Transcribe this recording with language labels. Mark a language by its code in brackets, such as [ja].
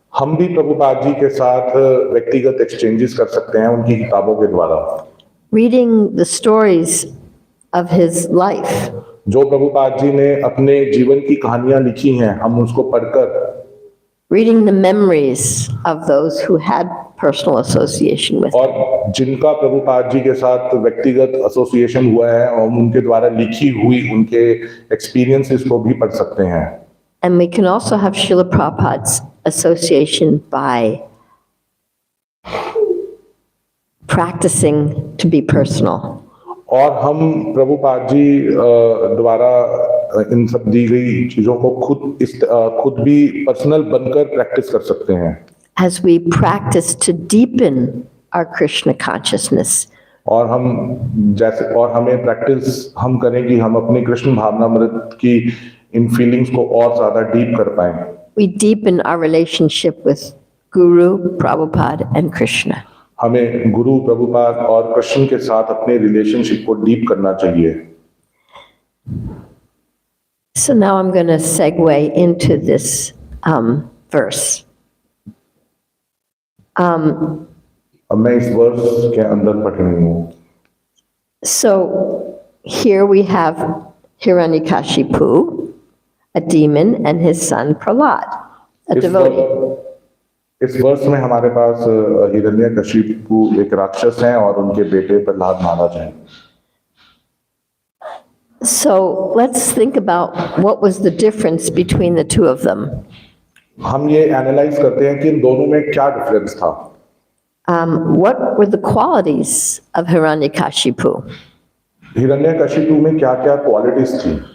[hi] हम भी प्रभुपाद जी के साथ व्यक्तिगत एक्सचेंजेस कर सकते हैं उनकी किताबों के द्वारा. [en] Reading the stories of his life. [hi] जो प्रभुपाद जी ने अपने जीवन की कहानियां लिखी हैं हम उसको पढ़कर. [en] Reading the memories of those who had personal association with him. [hi] और जिनका प्रभुपाद जी के साथ व्यक्तिगत एसोसिएशन हुआ है और उनके द्वारा लिखी हुई उनके एक्सपीरियंसेस को भी पढ़ सकते हैं. [en] And we can also have Srila Prabhupada's association by practicing to be personal. [hi] और हम प्रभुपाद जी द्वारा इन सब दी गई चीजों को खुद भी पर्सनल बनकर प्रैक्टिस कर सकते हैं. [en] As we practice to deepen our Krishna consciousness. [hi] और हमें प्रैक्टिस हम करें कि हम अपनी कृष्ण भावनामृत की इन फीलिंग्स को और ज्यादा डीप कर पाएं. [en] We deepen our relationship with Guru, Prabhupada and Krishna. [hi] हमें गुरु प्रभुपाद और कृष्ण के साथ अपने रिलेशनशिप को डीप करना चाहिए. [en] So now I'm going to segue into this verse. [hi] अब मैं इस वर्स के अंदर पढ़ रही हूँ. [en] So here we have Hiranyakashipu, a demon, and his son Prahlad, a devotee. [hi] इस वर्ष में हमारे पास हिरण्यकशिपु एक राक्षस हैं और उनके बेटे प्रहलाद महाराज हैं. [en] So let's think about what was the difference between the two of them. [hi] हम ये एनालाइज करते हैं कि इन दोनों में क्या डिफरेंस था. [en] What were the qualities of Hiranyakashipu? [hi] Hiranyakashipu में क्या क्या क्वालिटीज थी.